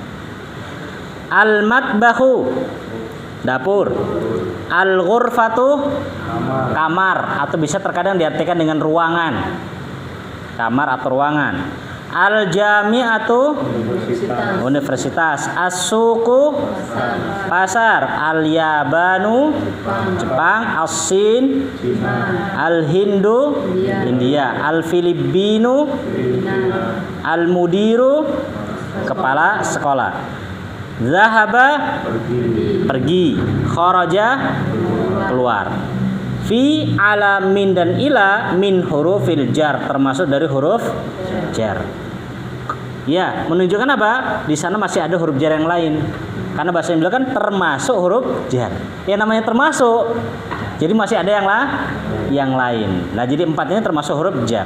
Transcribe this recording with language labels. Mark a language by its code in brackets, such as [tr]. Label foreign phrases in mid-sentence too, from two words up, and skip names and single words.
[id] Al-matbahu, dapur. Al-ghurfatu, kamar, atau bisa terkadang diartikan dengan ruangan. Kamar atau ruangan. Al-jami'atu, universitas. As-suqu, pasar. Al-yabanu, Jepang. As-sin, Al-hindu, India. [ar] الفلبين، المدير, [id] kepala sekolah. Zahaba, pergi. Kharaja, keluar. [ar] في، على، من [id] dan [ar] إلى من حروف الجر, [id] termasuk dari huruf jar. Ya, menunjukkan apa? Di sana masih ada huruf jar yang lain. Karena bahasa Indonesia kan termasuk huruf jar. Ya namanya termasuk. Jadi masih ada yang lain. Nah, jadi 4 ini termasuk huruf jar.